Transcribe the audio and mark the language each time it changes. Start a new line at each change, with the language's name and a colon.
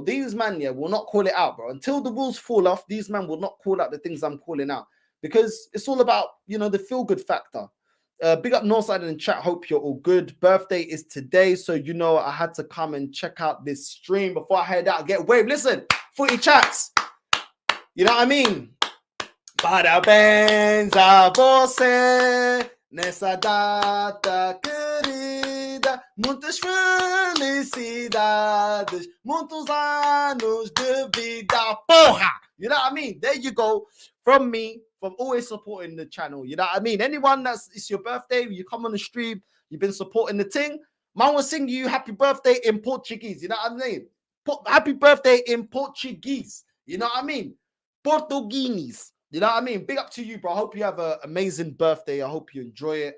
English: These man, will not call it out, bro. Until the wheels fall off, these men will not call out the things I'm calling out. Because it's all about, the feel-good factor. Big up Northside in the chat. Hope you're all good. Birthday is today, so I had to come and check out this stream before I head out. Get wave. Listen, footy chats. You know what I mean?
Portuguese: Parabéns a você nessa data querida. Muitas felicidades, muitos anos de vida. Porra!
English: You know what I mean? There you go. From me, from always supporting the channel. You know what I mean? Anyone it's your birthday, you come on the stream, you've been supporting the thing. Man will sing you happy birthday in Portuguese. You know what I mean? Happy birthday in Portuguese. You know what I mean? Portuguese. You know what I mean? Big up to you, bro. I hope you have an amazing birthday. I hope you enjoy it.